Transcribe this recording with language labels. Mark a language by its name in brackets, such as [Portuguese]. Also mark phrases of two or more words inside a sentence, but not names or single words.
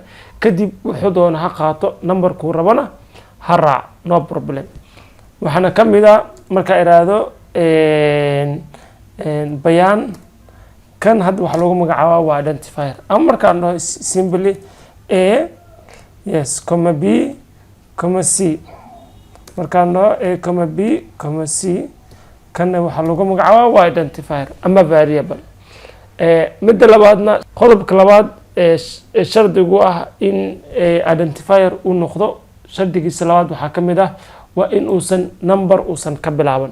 [Somali] kadib wuxuu doona ha qaato numberkuu rabana ha raac, [English] no problem. [Somali] waxaana kamid ah markaa iraahdo bayaan kan hadda waxaa lagu magacaabaa waa identifier, ama markaan dhaho [English] simply a yes comma b comma c, [Somali] markaan dhaho [English] a comma b comma c [Somali] kana waxaa lagu magacaabaa waa identifier ama variable. midda labaadna qodobka labaad shardigu ah in identifier uu noqdo, shardigiisa labaad waxaa kamid ah waa in uusan number uusan ka bilaaban.